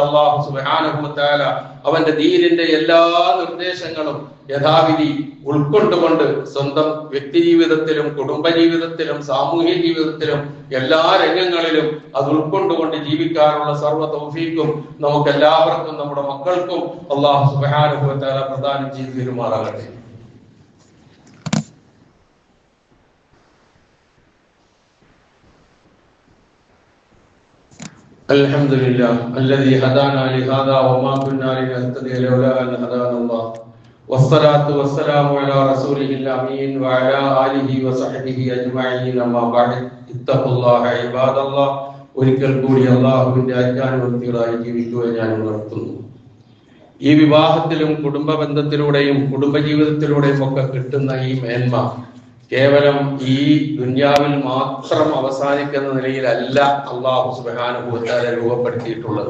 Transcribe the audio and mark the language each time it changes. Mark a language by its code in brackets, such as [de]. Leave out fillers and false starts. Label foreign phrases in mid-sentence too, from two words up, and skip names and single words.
[ml] അല്ലാഹു [ar] سبحانه وتعالى [ml] അവന്റെ ദീനിന്റെ എല്ലാ നിർദ്ദേശങ്ങളും യഥാവിധി ഉൾക്കൊണ്ടുകൊണ്ട് സ്വന്തം വ്യക്തി ജീവിതത്തിലും കുടുംബജീവിതത്തിലും സാമൂഹ്യ ജീവിതത്തിലും എല്ലാ രംഗങ്ങളിലും അത് ഉൾക്കൊണ്ടുകൊണ്ട് ജീവിക്കാനുള്ള സർവ്വ തൗഫീഖും നമുക്ക് എല്ലാവർക്കും നമ്മുടെ മക്കൾക്കും അല്ലാഹു [ar] سبحانه وتعالى [ml] പ്രദാനം ചെയ്തു തരുമാറാകട്ടെ. [ar] الحمد لله الذي هدانا لهذا وما كنا لنهتدي لولا أن هدانا الله والصلاة والسلام على رسوله الأمين وعلى آله وصحبه أجمعين. أما بعد اتقوا الله عباد الله. [ml] ഒരിക്കൽ കൂടി അള്ളാഹുവിന്റെ ആജ്ഞാനുവർത്തികളായി ജീവിക്കുവാൻ ഞാൻ ഉണർത്തുന്നു. ഈ വിവാഹത്തിലും കുടുംബ ബന്ധത്തിലൂടെയും കുടുംബജീവിതത്തിലൂടെയും ഒക്കെ കിട്ടുന്ന ഈ മേന്മ കേവലം ഈ ദുനിയാവിൽ മാത്രം അവസാനിക്കുന്ന നിലയിലല്ല അള്ളാഹു [ar] سبحانه وتعالى [ml] രൂപപ്പെടുത്തിയിട്ടുള്ളത്.